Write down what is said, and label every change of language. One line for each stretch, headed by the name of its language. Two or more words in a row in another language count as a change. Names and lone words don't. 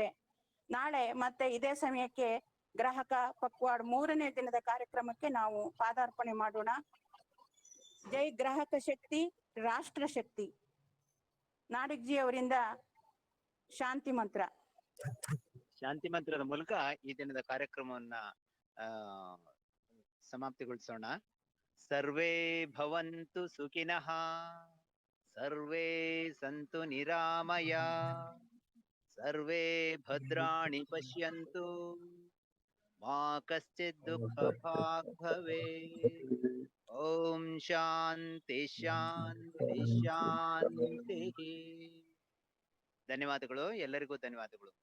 Kannada: ನಾಳೆ ಮತ್ತೆ ಇದೇ ಸಮಯಕ್ಕೆ ಗ್ರಾಹಕ ಪಕ್ವಾಡ್ 3ನೇ ದಿನದ ಕಾರ್ಯಕ್ರಮಕ್ಕೆ ನಾವು ಪಾದಾರ್ಪಣೆ ಮಾಡೋಣ. ಜೈ ಗ್ರಾಹಕ ಶಕ್ತಿ, ರಾಷ್ಟ್ರ ಶಕ್ತಿ. ನಾಡಿಗ್ಜಿ ಅವರಿಂದ ಶಾಂತಿ ಮಂತ್ರ. ಶಾಂತಿ ಮಂತ್ರದ ಮೂಲಕ ಈ ದಿನದ ಕಾರ್ಯಕ್ರಮವನ್ನ ಸಮಾಪ್ತಿಗೊಳಿಸೋಣ.
Sanskrit: ಸರ್ವೇ ಭವಂತು ಸುಖಿನಃ, ಸರ್ವೇ ಸಂತು ನಿರಾಮಯ, ಸರ್ವೇ ಭದ್ರಾಣಿ ಪಶ್ಯಂತು, ಮಾ ಕಶ್ಚಿತ್ ದುಃಖ ಭಾಗ್ ಭವೇತ್. ಓಂ ಶಾಂತಿ ಶಾಂತಿ ಶಾಂತಿ.
Kannada: ಧನ್ಯವಾದಗಳು, ಎಲ್ಲರಿಗೂ ಧನ್ಯವಾದಗಳು.